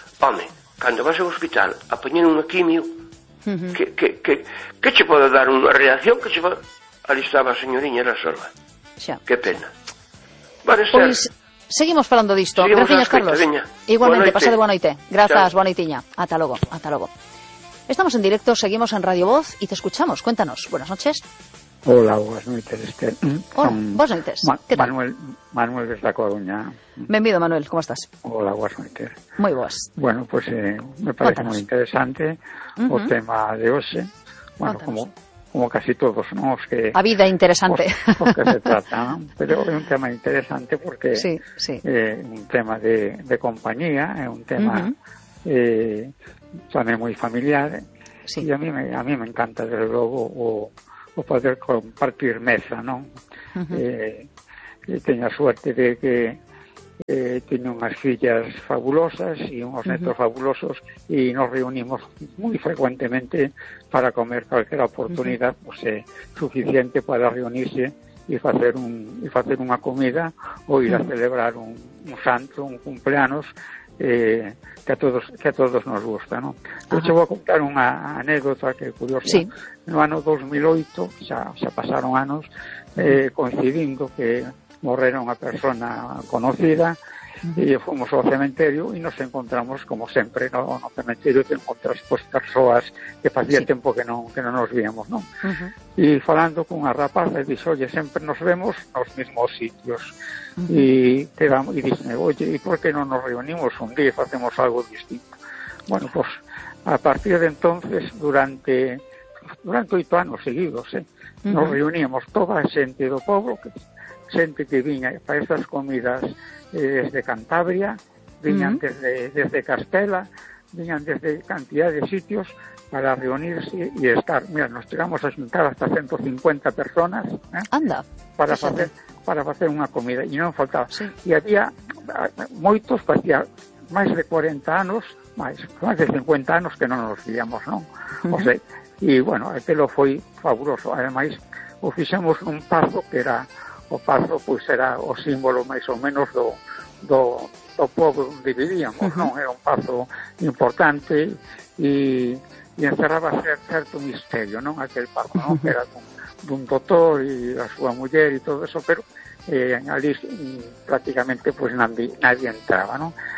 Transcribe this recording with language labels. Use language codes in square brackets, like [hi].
[gl] Home, cando vas ao hospital a poñer unha quimio, que che pode dar unha reacción? Que che pode... Ali estaba a señoriña, era sola. Xa. Que pena. Xa. Vale, Esther. Pois seguimos falando disto. Graciñas, Carlos. Veña. Igualmente, pasa de boa noite. Grazas, boa noitiña. Ata logo, ata logo. [es] Estamos en directo, seguimos en Radio Voz e te escuchamos. Cuéntanos. Buenas noches. Hola, buenas noches, Esther. Hola, buenas noches. ¿Qué tal? Manuel de La Coruña. Bienvenido, Manuel, ¿cómo estás? Hola, buenas noches. Muy buenas. Bueno, pues me parece muy interesante el tema de hoy. Bueno, como casi todos, ¿no? Es que, [gl] a vida interesante. [es] Porque se trata, ¿no? Pero es un tema interesante porque es un tema de compañía, es un tema también muy familiar. Sí. Y a mí me encanta, desde luego, [gl] o poder compartir mesa, non? Teño a suerte de que teño unhas fillas fabulosas e unhos netos fabulosos e nos reunimos moi frecuentemente para comer calquera oportunidade suficiente para reunirse e facer unha comida ou ir a celebrar un santo, un cumpleanos, que a todos nos gusta, non? Eu te vou a contar unha anécdota que é curiosa. Sí. No ano 2008, xa pasaron anos, coincidindo que morrera unha persona conocida, e fomos ao cementerio e nos encontramos, como sempre, ¿no? No cementerio te encontras pues, persoas que facía sí. tempo que non nos víamos, ¿no? Uh-huh. E falando con unha rapaza, dixo, oye, sempre nos vemos nos mesmos sitios. Uh-huh. E dixo, oye, e por que non nos reunimos un día e facemos algo distinto? Bueno, pues, a partir de entonces, durante 8 anos seguidos, ¿eh? Uh-huh. Nos reuníamos toda a xente do pobo, xente que viña para estas comidas desde Cantabria, viñan uh-huh. desde Castela, viñan desde cantidad de sitios para reunirse y estar. [es] Mira, nos llegamos a juntar hasta 150 personas, ¿eh? Anda, para hacer una comida y no faltaba. Sí. Y había moitos, facía más de 40 años, más de 50 años que no nos víamos, ¿no? Uh-huh. O sea, y bueno, aquello fue fabuloso. [gl] Además, ofrecemos un paso que era o pazo, pois, era o símbolo máis ou menos do pobo onde vivíamos, uh-huh. non? Era un pazo importante e encerraba certo misterio, non? Aquel pazo, non? Uh-huh. Era dun doutor e a súa muller e todo eso, pero ali prácticamente pois, nadie entraba, non?